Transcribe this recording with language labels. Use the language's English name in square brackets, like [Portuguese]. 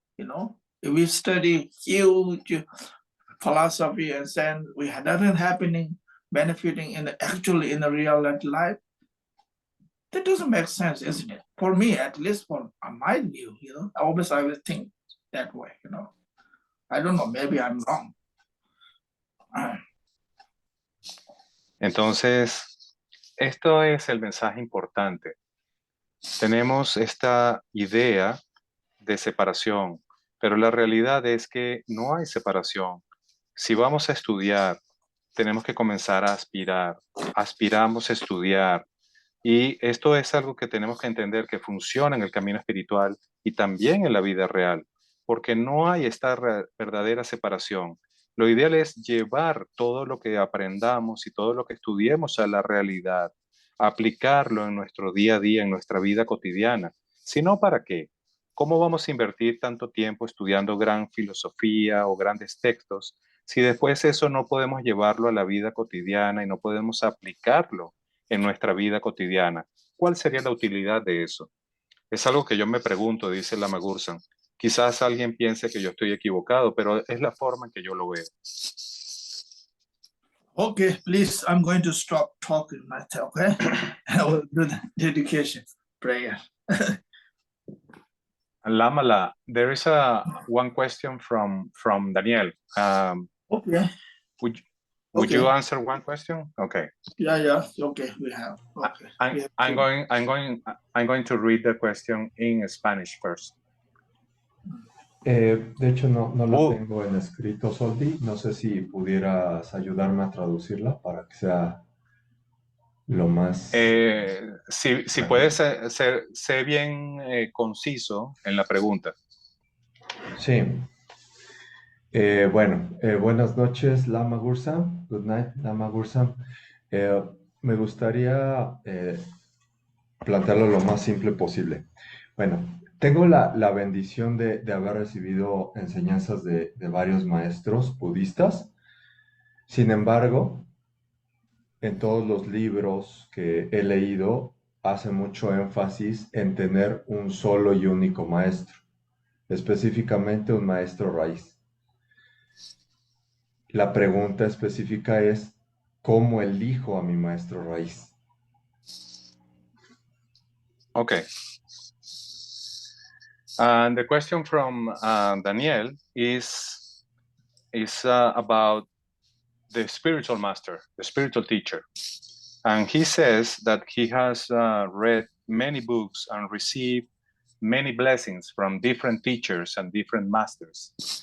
[English] You know, if we study huge philosophy and then we had nothing happening, benefiting actually in the real life, that doesn't make sense, isn't it? For me, at least for my view, you know, I will think that way, you know. I don't know, maybe I'm wrong. [Spanish] Entonces, esto es el mensaje importante. tenemos esta idea de separación, pero la realidad es que no hay separación. Si vamos a estudiar, tenemos que comenzar a aspirar. Aspiramos a estudiar. Y esto es algo que tenemos que entender que funciona en el camino espiritual y también en la vida real, porque no hay esta verdadera separación. Lo ideal es llevar todo lo que aprendamos y todo lo que estudiemos a la realidad, aplicarlo en nuestro día a día, en nuestra vida cotidiana. Si no, ¿para qué? ¿Cómo vamos a invertir tanto tiempo estudiando gran filosofía o grandes textos si después eso no podemos llevarlo a la vida cotidiana y no podemos aplicarlo en nuestra vida cotidiana? ¿Cuál sería la utilidad de eso? Es algo que yo me pregunto, dice Lama Gursan. Quizás alguien piense que yo estoy equivocado, pero es la forma en que yo lo veo. [English] Okay, please, I'm going to stop talking myself, okay? I will do the dedication prayer. Lama, there is one question from Daniel. Okay. Would you answer one question? Okay. Yeah. Okay, we have. Okay. I'm going to read the question in Spanish first. [Spanish] De hecho, no la tengo en escrito, Soldi. No sé si pudieras ayudarme a traducirla para que sea lo más... si puedes ser bien conciso en la pregunta. Sí. Buenas noches, Lama Gursan. [English] Good night, Lama Gursan. [Spanish] Me gustaría plantearlo lo más simple posible. Bueno, tengo la bendición de haber recibido enseñanzas de varios maestros budistas. Sin embargo, en todos los libros que he leído, hace mucho énfasis en tener un solo y único maestro, específicamente un maestro raíz. La pregunta específica es, ¿cómo elijo a mi maestro raíz? [English] Okay. And the question from Daniel is about the spiritual master, the spiritual teacher. And he says that he has read many books and received many blessings from different teachers and different masters.